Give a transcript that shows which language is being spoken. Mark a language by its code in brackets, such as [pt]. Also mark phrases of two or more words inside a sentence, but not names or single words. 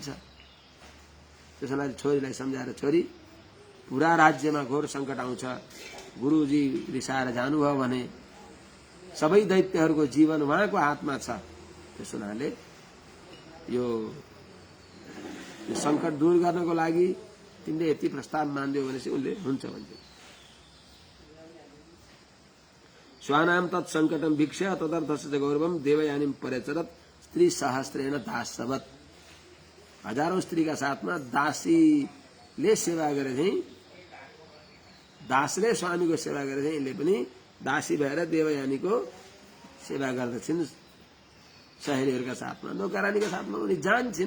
[ne] त्यसैले छोरीलाई सम्झाएर, छोरी पुरा राज्यमा घोर संकट आउँछ, गुरुजी रिसाएर जानुभयो भने सबै दैत्यहरूको जीवन उहाँको हातमा छ। त्यस हुनाले यो संकट दूर गर्नको लागि तिमीले यति प्रस्ताव मान्दियो भनेपछि उनले हुन्छ भन्छ। [sa] स्वानाम तत् संकटम भिक्ष्य तदर्थस्य गौरवम देवयानीम परिचरत स्त्री सहस्त्रेण दासवत। [ne] हजारौं स्त्रीका साथमा दासीले सेवा गरे चाहिँ, दासले स्वामीको सेवा गरे चाहिँ यिनले पनि दासी भएर देवयानीको सेवा गर्दछिन्। सहेलीहरूका साथमा, नौकरानीका साथमा उनी जान्छन्।